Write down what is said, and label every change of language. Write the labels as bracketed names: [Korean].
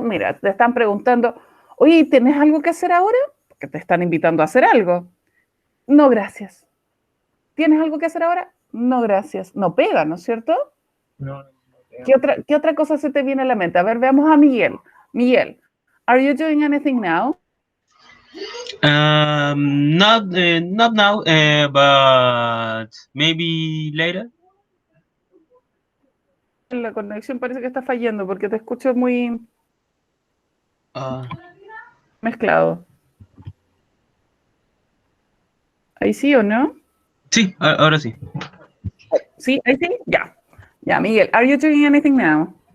[Spanish] Mira, te están preguntando, oye, ¿tienes algo que hacer ahora? Porque te están invitando a hacer algo. No, gracias. ¿Tienes algo que hacer ahora? No, gracias. No pega, ¿no es cierto? No, ¿Qué otra cosa se te viene a la mente? A ver, veamos a Miguel. [English] Miguel, are you doing anything now? Not now, but maybe later. [Spanish] La conexión parece que está fallando porque te escucho muy mezclado. ¿Ahí sí o no? Sí, ahora sí. [English] See, I think, yeah. Yeah, Miguel, are you doing anything now?